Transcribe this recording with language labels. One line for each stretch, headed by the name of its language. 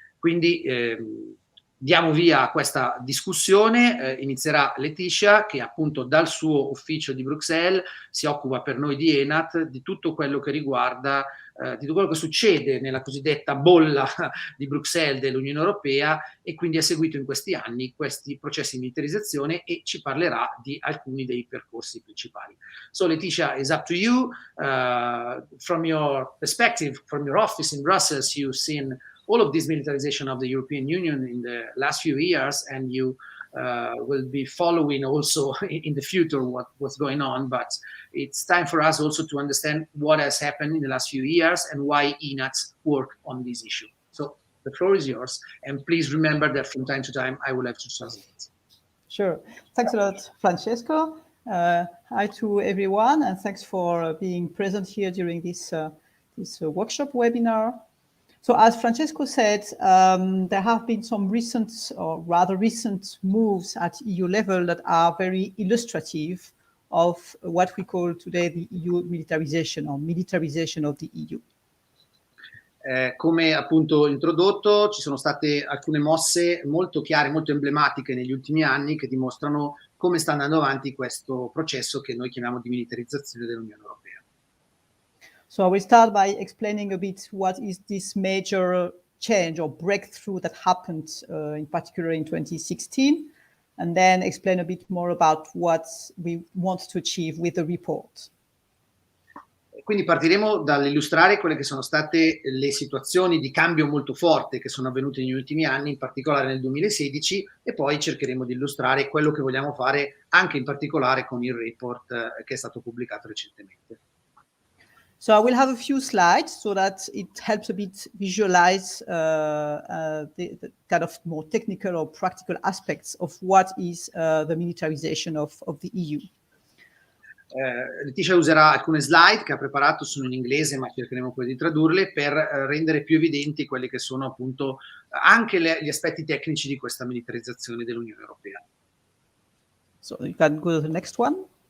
Italian: Quindi diamo via a questa discussione, inizierà Laëtitia, che appunto dal suo ufficio di Bruxelles si occupa per noi di ENAAT di tutto quello che riguarda, di tutto quello che succede nella cosiddetta bolla di Bruxelles dell'Unione Europea, e quindi ha seguito in questi anni questi processi di militarizzazione e ci parlerà di alcuni dei percorsi principali.
English: So Laëtitia, it's up to you. From your perspective, from your office in Brussels, you've seen all of this militarization of the European Union in the last few years, and you will be following also in the future what's going on, but it's time for us also to understand what has happened in the last few years and why ENAAT work on this issue. So the floor is yours, and please remember that from time to time I will have to translate. Sure. Thanks a lot, Francesco. Hi to everyone, and thanks for being present here during this workshop webinar. So as Francesco said, there have been some recent, or rather recent, moves at EU level that are very illustrative of what we call today the EU militarization or militarization of the EU.
Italian: Come appunto introdotto, ci sono state alcune mosse molto chiare, molto emblematiche negli ultimi anni che dimostrano come sta andando avanti questo processo che noi chiamiamo di militarizzazione dell'Unione Europea.
English: So I will start by explaining a bit what is this major change or breakthrough that happened in particular in 2016, and then explain a bit more about what we want to achieve with the report.
Italian: Quindi partiremo dall'illustrare quelle che sono state le situazioni di cambio molto forte che sono avvenute negli ultimi anni, in particolare nel 2016, e poi cercheremo di illustrare quello che vogliamo fare anche in particolare con il report che è stato pubblicato recentemente.
English: So I will have a few slides so that it helps a bit visualize the kind of more technical or practical aspects of what is the militarization of the EU.
Italian: Laëtitia userà alcune slide che ha preparato, sono in inglese ma cercheremo poi di tradurle per rendere più evidenti quelli che sono appunto anche gli aspetti tecnici di questa militarizzazione dell'Unione Europea.
English: So you can go to the next one.